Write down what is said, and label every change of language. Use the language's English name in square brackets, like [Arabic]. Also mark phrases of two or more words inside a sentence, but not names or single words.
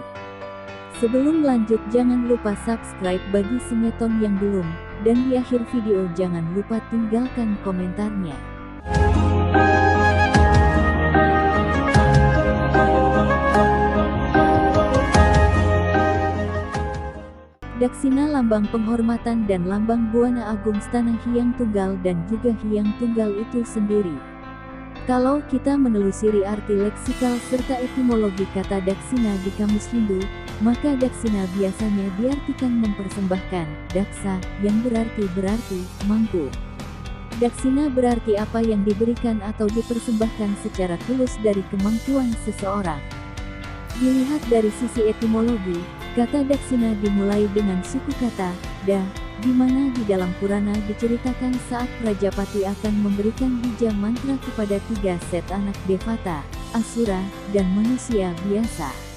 [Indonesian] Sebelum lanjut, jangan lupa subscribe bagi Semeton yang belum, dan di akhir video jangan lupa tinggalkan komentarnya. Daksina lambang penghormatan dan lambang buana agung stana Hyang Tunggal dan juga Hyang Tunggal itu sendiri. Kalau kita menelusuri arti leksikal serta etimologi kata daksina di kamus Hindu, maka daksina biasanya diartikan mempersembahkan, daksa, yang berarti mangku. Daksina berarti apa yang diberikan atau dipersembahkan secara tulus dari kemampuan seseorang. Dilihat dari sisi etimologi, kata daksina dimulai dengan suku kata da, di mana di dalam Purana diceritakan saat Prajapati akan memberikan bija mantra kepada 3 set anak Devata, Asura, dan manusia biasa.